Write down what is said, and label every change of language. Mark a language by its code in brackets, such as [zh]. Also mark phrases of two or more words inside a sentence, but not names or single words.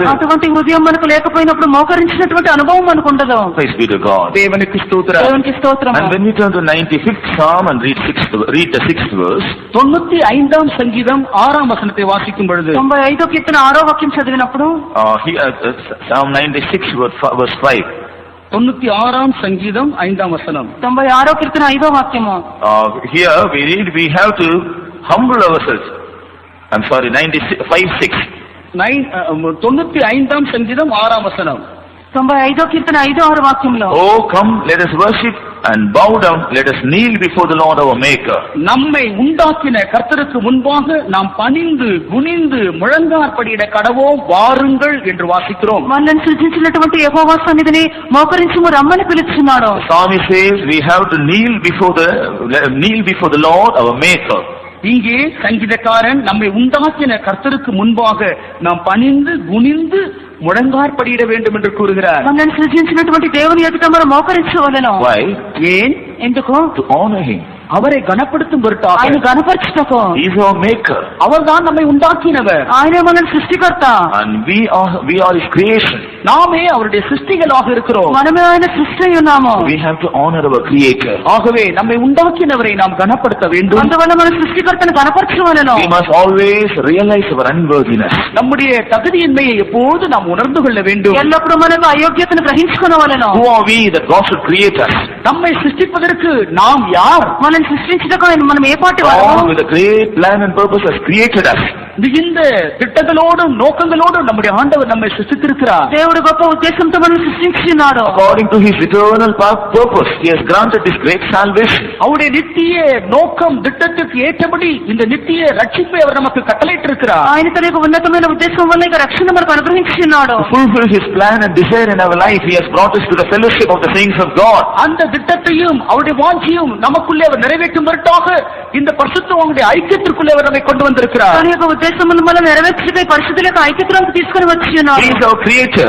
[te] అటువంటి హృదయం మనకు లేకపోయినప్పుడు మోకరించినటువంటి అనుభవం మనకు ఉండదు. [en] Praise be to God. [ta] தேவனுக்கு ஸ்தோத்திரம். [te] దేవునికి స్తోత్రం. [en] And when we turn to 95th Psalm and read the 6th verse, [ta] 95ஆம் சங்கீதம் 6ஆம் வசனத்தை வாசிக்கும் பொழுது [te] 95వ కీర్తన 6వ వాక్యం చదివినప్పుడు [en] Psalm 96 verse 5. [ta] 96ஆம் சங்கீதம் 5ஆம் வசனம். [te] 96వ కీర్తన 5వ వాక్యము. [en] Here we read, we have to humble ourselves. I'm sorry, 95:6. [ta] 95ஆம் சங்கீதம் 6ஆம் வசனம். [te] 95వ కీర్తన 5-6 వాక్యంలో, [en] Oh, come, let us worship and bow down, let us kneel before the Lord our Maker. [ta] நம்மை உண்டாக்கின கர்த்தருக்கு முன்பாக நாம் பணிந்து குனிந்து முழங்காற்படியிட கடவோம் வாருங்கள் என்று வாசிக்கிறோம். [te] మనల్ని సృజించినటువంటి యెహోవా సన్నిధిని మోకరించుము రమ్మని పిలుచున్నాడు. [en] The psalmist says we have to kneel before the Lord our Maker. [ta] இங்கே சங்கீதக்காரன் நம்மை உண்டாக்கின கர்த்தருக்கு முன்பாக நாம் பணிந்து குனிந்து முழங்காற்படியிட வேண்டும் என்று கூறுகிறார். [te] మనల్ని సృజించినటువంటి దేవుని ఎదుట మనం మోకరించవలెను. [en] Why? [ta] ஏன்? [te] ఎందుకు? [en] To honor him. [ta] அவரை கனப்படுத்தும் பொருட்டாக. [te] ఆయన గణపరచుటకు. [en] He is our maker. [ta] அவர்தான் நம்மை உண்டாக்கினவர். [te] ఆయనే మన సృష్టికర్త. [en] And we are his creation. [ta] நாமே அவருடைய சிருஷ்டிகளாக இருக்கிறோம். [te] మనమే ఆయన సృష్టి అయి ఉన్నాము. [en] We have to honor our creator. [ta] ஆகவே நம்மை உண்டாக்கினவரை நாம் கனப்படுத்த வேண்டும். [te] అందువల్ల మన సృష్టికర్తను కనపరచవలెను. [en] We must always realize our unworthiness. [ta] நம்முடைய தகுதியின்மையை எப்போது நாம் உணர்ந்து கொள்ள வேண்டும். [te] ఎల్లప్పుడూ మనకు అయోగ్యతను గ్రహించుకొనవలెను. [en] Who are we that God should create us? [ta] நம்மை சிருஷ்டிப்பதற்கு நாம் யார்? [te] మనల్ని సృష్టించుటకు మనం ఏ పాటి వారము? [en] God with a great plan and purpose has created us. [ta] இந்த திட்டங்களோடும் நோக்கங்களோடும் நம்முடைய ஆண்டவர் நம்மை சிருஷ்டித்திருக்கிறார். [te] దేవుడు గొప్ప ఉద్దేశంతో మనల్ని సృష్టించినాడు. [en] According to his eternal purpose, he has granted this great salvation. [ta] அவருடைய நித்திய நோக்கம் திட்டத்துக்கு ஏற்றபடி இந்த நித்திய ரட்சிப்பை அவர் நமக்கு கட்டளையிட்டிருக்கிறார். [te] ఆయన తన యొక్క ఉన్నతమైన ఉద్దేశం వల్ల ఇక రక్షణ మనకు అనుగ్రహించినాడు. [en] To fulfill his plan and desire in our life, he has brought us to the fellowship of the saints of God. [ta] அந்த திட்டத்தையும் அவருடைய வாஞ்சியும் நமக்குள்ளே அவர் நிறைவேற்றும் பொருட்டாக இந்த பரிசுத்தவான்களுடைய ஐக்கியத்திற்குள்ளே அவர் நம்மை கொண்டு வந்திருக்கிறார். [te] తన యొక్క ఉద్దేశమును మనం నెరవేర్చుటకై పరిశుద్ధుల యొక్క ఐక్యతలోకి తీసుకొని వచ్చి ఉన్నాడు. [en] He is our creator.